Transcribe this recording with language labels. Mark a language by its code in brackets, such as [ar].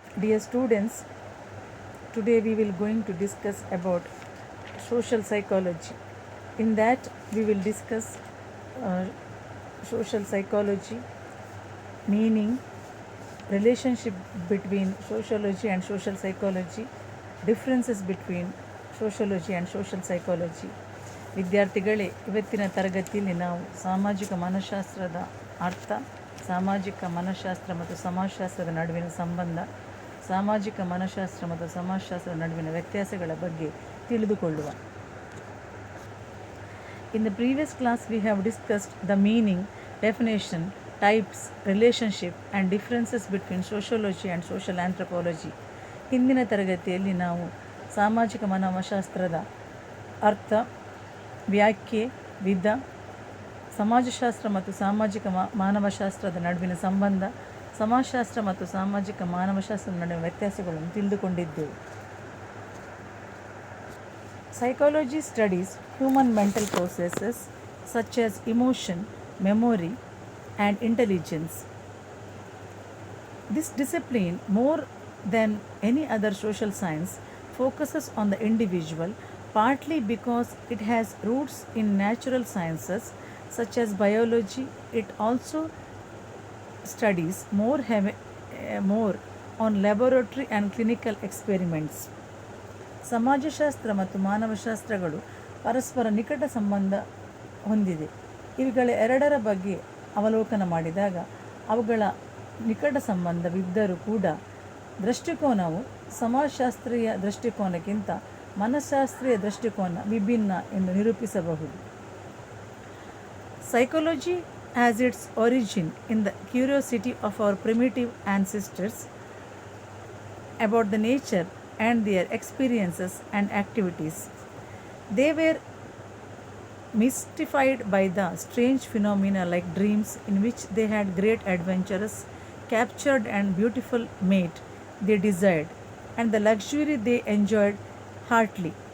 [en] Dear students, today we will going to discuss about social psychology. In that we will discuss uh, social psychology, meaning, relationship between sociology and social psychology, differences between sociology and social psychology. [kn] ವಿದ್ಯಾರ್ಥಿಗಳೇ, ಇವತ್ತಿನ ತರಗತಿಯಲ್ಲಿ ನಾವು ಸಾಮಾಜಿಕ ಮನಃಶಾಸ್ತ್ರದ ಅರ್ಥ, ಸಾಮಾಜಿಕ ಮನಃಶಾಸ್ತ್ರ ಮತ್ತು ಸಮಾಜಶಾಸ್ತ್ರದ ನಡುವಿನ ಸಂಬಂಧ, ಸಾಮಾಜಿಕ ಮನಃಶಾಸ್ತ್ರ ಮತ್ತು ಸಮಾಜಶಾಸ್ತ್ರದ ನಡುವಿನ ವ್ಯತ್ಯಾಸಗಳ ಬಗ್ಗೆ ತಿಳಿದುಕೊಳ್ಳುವ. [en] In the previous class we have discussed the meaning, definition, types, relationship and differences between sociology and social anthropology. [kn] ಹಿಂದಿನ ತರಗತಿಯಲ್ಲಿ ನಾವು ಸಾಮಾಜಿಕ ಮಾನವಶಾಸ್ತ್ರದ ಅರ್ಥ, ವ್ಯಾಖ್ಯೆ, ವಿಧ, ಸಮಾಜಶಾಸ್ತ್ರ ಮತ್ತು ಸಾಮಾಜಿಕ ಮಾನವಶಾಸ್ತ್ರದ ನಡುವಿನ ಸಂಬಂಧ, ಸಮಾಜಶಾಸ್ತ್ರ ಮತ್ತು ಸಾಮಾಜಿಕ ಮಾನವಶಾಸ್ತ್ರದ ನಡುವಿನ ವ್ಯತ್ಯಾಸಗಳನ್ನು ತಿಳಿದುಕೊಂಡಿದ್ದೆವು. [en] Psychology studies human mental processes such as emotion, memory, and intelligence. This discipline, more than any other social science, focuses on the individual, partly because it has roots in natural sciences such as biology. It also studies more on laboratory and clinical experiments. [kn] ಸಮಾಜಶಾಸ್ತ್ರ ಮತ್ತು ಮಾನವಶಾಸ್ತ್ರಗಳು ಪರಸ್ಪರ ನಿಕಟ ಸಂಬಂಧ ಹೊಂದಿದೆ. ಇವುಗಳ ಎರಡರ ಬಗ್ಗೆ ಅವಲೋಕನ ಮಾಡಿದಾಗ ಅವುಗಳ ನಿಕಟ ಸಂಬಂಧವಿದ್ದರೂ ಕೂಡ ದೃಷ್ಟಿಕೋನವು ಸಮಾಜಶಾಸ್ತ್ರೀಯ ದೃಷ್ಟಿಕೋನಕ್ಕಿಂತ ಮನಃಶಾಸ್ತ್ರೀಯ ದೃಷ್ಟಿಕೋನ ವಿಭಿನ್ನ ಎಂದು ನಿರೂಪಿಸಬಹುದು. [en] Psychology has its origin in the curiosity of our primitive ancestors about the nature and their experiences and activities. They were mystified by the strange phenomena like dreams in which they had great adventures, captured and beautiful mate they desired, and the luxury they enjoyed heartily.